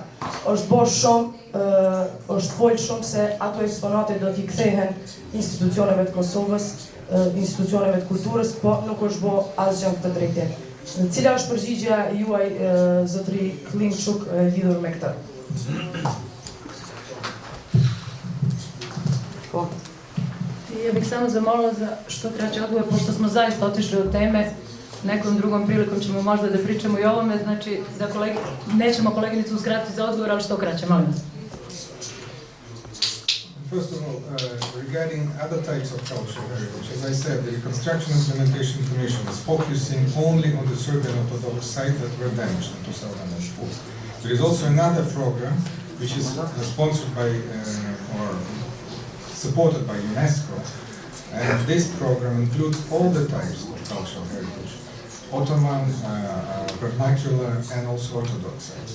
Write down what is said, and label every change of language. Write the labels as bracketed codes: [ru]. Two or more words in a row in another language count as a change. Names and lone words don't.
[sq] Është bërë shumë, është folë shumë se ato eksponate do t'i kthehen institucioneve të Kosovës, institucioneve të kulturës, po nuk është bo asgjë këtë drejtim. Cila është përgjigjja juaj, zotri Klimçuk, lidhur me këtë? [sr] Ja bih samo zamolila za što kraći odgovor, pošto smo zaista otišli od teme, nekom drugom prilikom ćemo možda da pričamo I o ovome, znači da nećemo koleginicu uskratiti za odgovor, ali što kraće, molim vas. [en] First of all, regarding other types of cultural heritage, as I said, the Reconstruction Implementation Commission is focusing only on the Serbian Orthodox sites that were damaged in 2004. There is also another program which is sponsored by or supported by UNESCO, and this program includes all the types of cultural heritage, Ottoman, vernacular, and also Orthodox sites.